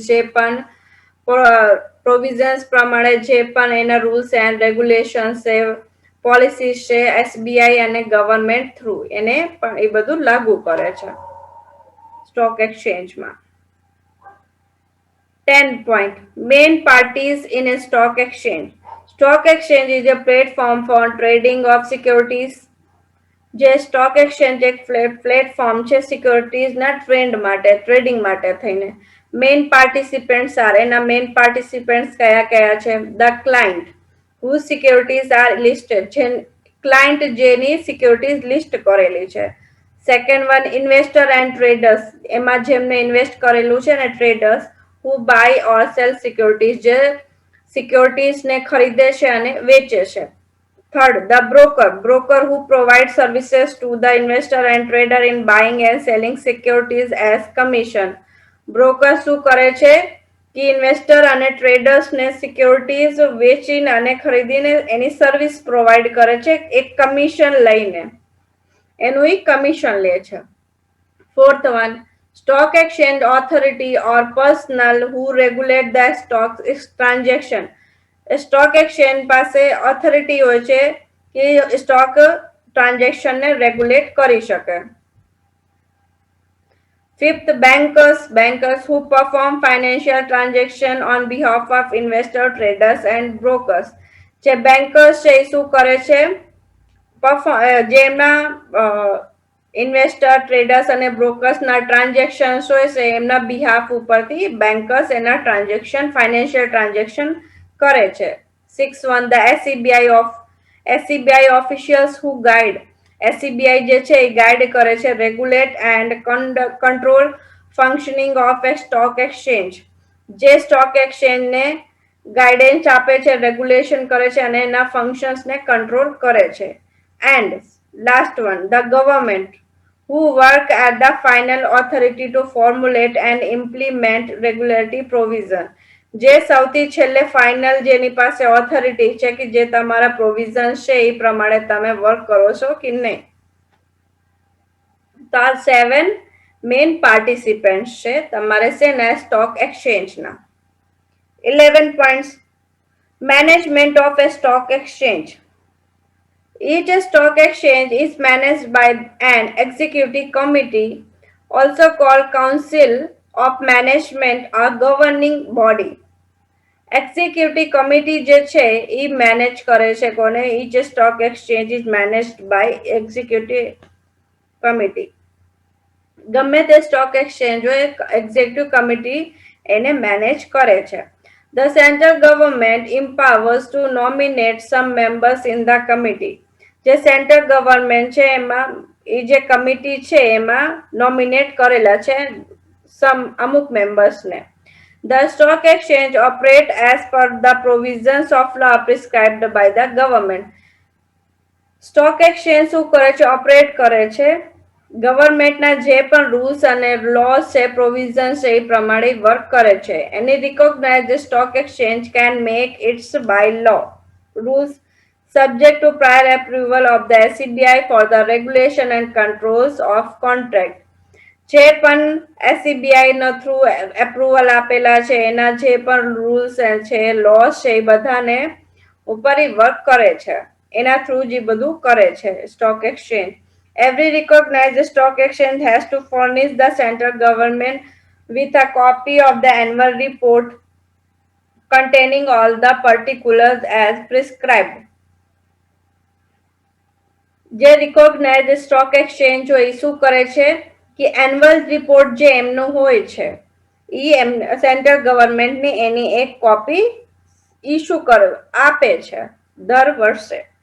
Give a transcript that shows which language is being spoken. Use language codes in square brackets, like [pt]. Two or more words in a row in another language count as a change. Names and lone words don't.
[gu] જે પણ પ્રોવિઝન્સ પ્રમાણે જે પણ એના [en] rules and regulations [gu] છે, પોલિસીઝ છે, SBI અને ગવર્મેન્ટ થ્રુ એને પણ એ બધું લાગુ કરે છે સ્ટોક એક્સચેન્જમાં. [en] 10 point, main parties in a stock exchange. Stock exchange is a platform for trading of securities. [gu] જે [en] stock exchange [gu] એક પ્લેટફોર્મ છે સિક્યોરિટીઝના ટ્રેડિંગ માટે થઈને. [en] main participants are, [gu] એના [en] main participants [gu] કયા કયા છે? [en] the client who securities are listed, [gu] જે ક્લાયન્ટ જેની સિક્યોરિટીઝ લિસ્ટ કરેલી છે. [en] second one investor and traders, [gu] એમાં જેમને ઇન્વેસ્ટ કરેલું છે ને ટ્રેડર્સ, [en] who buy or sell securities, [gu] જે સિક્યોરિટીઝ ને ખરીદે છે અને વેચે છે. [en] Third, the broker. Broker who provides services to the investor and trader in buying and selling securities as commission. [gu] Broker શું કરે છે કે ઇન્વેસ્ટર અને ટ્રેડર્સ ને સિક્યોરિટીઝ વેચીને અને ખરીદીને એની [en] service provide [gu] કરે છે એક કમિશન લઈને, એનું ઈ કમિશન લે છે. [en] Fourth one, stock exchange authority or personnel who regulate the stock transaction. stock exchange [gu] પાસે ઓથોરિટી હોય છે કે [en] stock transaction [gu] ને રેગ્યુલેટ કરી શકે. [en] Fifth, bankers. Bankers who perform financial transaction on behalf of investor, traders and brokers. [gu] જે બેન્કર્સ છે એ શું કરે છે? જેમના ઇન્વેસ્ટર, ટ્રેડર્સ અને બ્રોકર્સના ટ્રાન્ઝેક્શન્સ હોય છે એમના બિહાફ ઉપરથી બેન્કર્સ એના ટ્રાન્ઝેક્શન, [en] financial transaction [gu] કરે છે. [en] 6 the SEBI officials who guide. SEBI [gu] જે છે એ ગાઈડ કરે છે, [en] regulate and control functioning of a stock exchange. [gu] જે [en] stock exchange [gu] ને ગાઈડન્સ આપે છે, રેગ્યુલેશન કરે છે અને એના ફંક્શન્સ ને કંટ્રોલ કરે છે. [en] and last one, the government who work at the final authority to formulate and implement regulatory provision. [gu] જે સૌથી છેલ્લે ફાઇનલ જેની પાસે ઓથોરિટી છે કે જે તમારા પ્રોવિઝન છે એ પ્રમાણે તમે વર્ક કરો છો કે નહીં. તો આ 7 [en] main participants [gu] છે તમારે છે ને [en] stock exchangeના. 11 points. Management of a stock exchange. Each stock exchange is managed by an executive committee, also called council of management or governing body. executive committee [gu] જે છે એ મેનેજ કરે છે કોને? [en] each stock exchange is managed by executive committee. [gu] ગમે તે [en] stock exchange [gu] હોય [en] executive committee [gu] એને મેનેજ કરે છે. [en] The central government empowers to nominate some members in the committee. [gu] જે [en] central government [gu] છે એમાં એ જે કમિટી છે એમાં નોમિનેટ કરેલા છે અમુક મેમ્બર્સને. [en] The stock exchange operate as per the provisions of law prescribed by the government. stock exchange [gu] શું કરે છે? ઓપરેટ કરે છે ગવર્મેન્ટના જે પણ રૂલ્સ અને લોસ છે, પ્રોવિઝન છે એ પ્રમાણે વર્ક કરે છે. [en] any recognise stock exchange can make its bye law rules subject to prior approval of the SEBI for the regulation and controls of contract. [gu] જે પણ એસસીબીઆઈ નો થ્રુ એપ્રુવલ આપેલા છે એના જે પણ રૂલ્સ છે, લોસ છે એ બધાને ઉપર વર્ક કરે છે, એના થ્રુ જે બધું કરે છે સ્ટોક એક્સચેન્જ. [en] Every recognized stock exchange has to furnish the central government with a copy of the annual report containing all the particulars as prescribed. [gu] જે [en] recognise stock exchange [gu] હોય એ શું કરે છે કે [en] annual report [gu] જે એમનું હોય છે એ [en] central governmentની [gu] એની એક [en] copy issue [gu] આપે છે દર વર્ષે.